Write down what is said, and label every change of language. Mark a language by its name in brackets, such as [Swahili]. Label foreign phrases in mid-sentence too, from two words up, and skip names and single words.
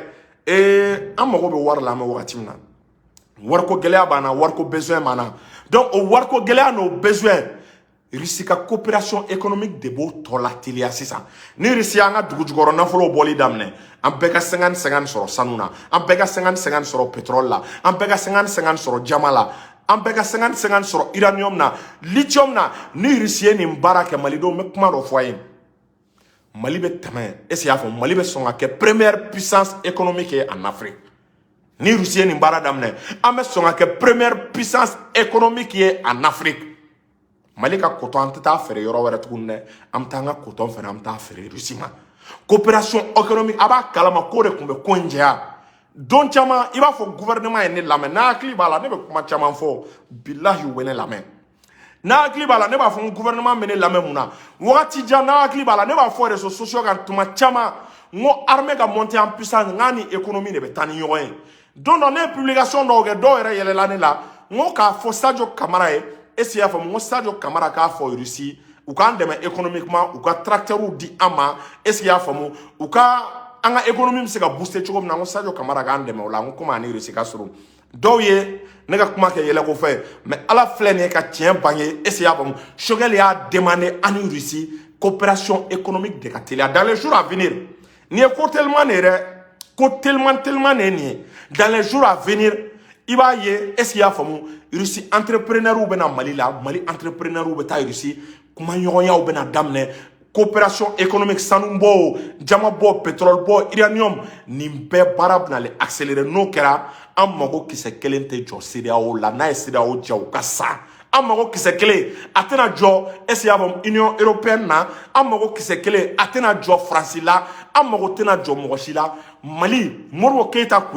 [Bambara] lajɛ an mago bɛ wari la an bɛ wagati min na wariko gɛlɛya b'an na wariko besoin b'an na donc o wariko gɛlɛya n'o besoin Russie ka [French] coopération économique [Bambara] de b'o tɔ la teliya sisan ni Russie an ka dugu jukɔrɔ nafolo bɔli daminɛ an bɛɛ ka 50-50 sɔrɔ sanu na an bɛɛ ka 50-50 sɔrɔ pétrole la an bɛɛ ka 50-50 sɔrɔ jama la an bɛɛ ka 50-50 sɔrɔ uranium na lithium na ni Russie ye nin baara kɛ malidenw bɛ kuma dɔ fɔ a ye Mali bɛ tɛmɛ est-ce y'a fɔ Mali bɛ sɔn ka kɛ [French] première puissance économique en Afrique [Bambara] ni Russie ye nin baara daminɛ an bɛ sɔn ka kɛ [French] première puissance économique en Afrique [Bambara] Mali ka coton an tɛ taa feere yɔrɔ wɛrɛ tuguni dɛ an bɛ taa an ka coton fɛnɛ an bɛ taa feere Russie ma [French] coopération économique [Bambara] a b'a kalama ko de tun bɛ ko in jɛya don caman i b'a fɔ gouvernement ye ne lamɛn n'a hakili b'a la ne bɛ kuma caman fɔ bilahi u bɛ ne lamɛn n'a hakili b'a la ne b'a fɔ n gouvernement bɛ ne lamɛn mun na wagati jan n'a hakili b'a la ne b'a fɔ [French] réseaux sociaux [Bambara] kan tuma caman n ko armée ka [French] monter en puissance [Bambara] n k'a ni économie de bɛ taa ni ɲɔgɔn ye don dɔ ne ye publication dɔw kɛ dɔw yɛrɛ yɛlɛla ne la n ko k'a fɔ Sadio Camara ye est-ce y'a faamu n ko Sadio Camara k'a fɔ Russie u k'an dɛmɛ économiquement u ka tracteurs di an ma est-ce y'a faamu u ka an ka économie bɛ se ka booster cogo min na n ko Sadio Camara k'an dɛmɛ o la n ko komi ani Russie ka surun dɔw ye ne ka kuma kɛ yɛlɛko fɛ mais ala filɛ nin ye ka tiɲɛ bange est-ce y'a faamu Choguel y'a demandé ani Russie [French] coopération économique [Bambara] de ka teliya [French] dans les jours à venir [Bambara] nin ye ko [French] tellement de [Bambara] yɛrɛ ko [French] tellement de [Bambara] nin ye [French] dans les jours à venir [Bambara] i b'a ye est-ce y'a faamu Russie entrepreneur bɛ na Mali la Mali entrepreneur bɛ taa Russie kuma ɲɔgɔnyaw bɛ na daminɛ [French] coopération économique [Bambara] sanu bɔ jama bɔ pétrole bɔ uranium nin bɛɛ baara bɛ na accélérer n'o kɛra an mago kisɛ kelen tɛ jɔ CEDEAO la n'a ye CEDEAO ja u ka sa an mago kisɛ kelen a tɛna jɔ est-ce y'a faamu Union européenne na an mago kisɛ kelen a tɛna jɔ France la an mago tɛna jɔ mɔgɔ si la Mali Modibo Keita kun